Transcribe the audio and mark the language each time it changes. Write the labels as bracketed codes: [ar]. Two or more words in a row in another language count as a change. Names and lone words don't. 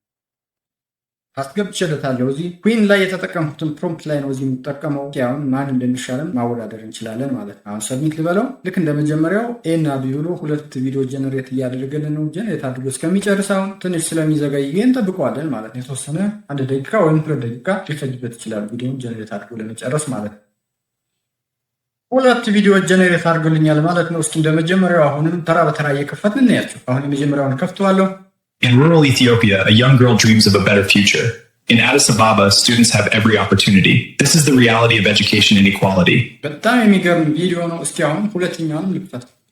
[am] አስገብቼለታለሁ። እዚህ ኩዊን ላይ የተጠቀምኩትን ፕሮምፕት ላይ ነው እዚህ የምጠቀመው። አሁን ማን እንደሚሻለን ማወዳደር እንችላለን ማለት ነው። አሁን ሰብሚት ልበለው። ልክ እንደመጀመሪያው ኤ እና ቢ ብሎ 2 ቪዲዮ ጀነሬት እያደረገልን ነው። ጀነሬት አድርጎ እስከሚጨርስ አሁን ትንሽ ስለሚዘገይ እንጠብቀዋለን ማለት ነው። የተወሰነ 1 ደቂቃ ወይም 2 ደቂቃ ሊፈጅበት ይችላል ቪዲዮን ጀነሬት አድርጎ ለመጨረስ ማለት ነው። 2 ቪዲዮ ጀነሬት አድርጎልኛል ማለት ነው። እስኪ እንደመጀመሪያው አሁንም ተራ በተራ እየከፈትን እናያቸው። አሁን የመጀመሪያውን ከፍተዋለሁ። [en] In rural Ethiopia, a young girl dreams of a better future. In Addis Ababa, students have every opportunity. This is the reality of education inequality. [am] በጣም የሚገርም ቪዲዮ ነው። እስኪ አሁን ሁለተኛውንም ልክፈት።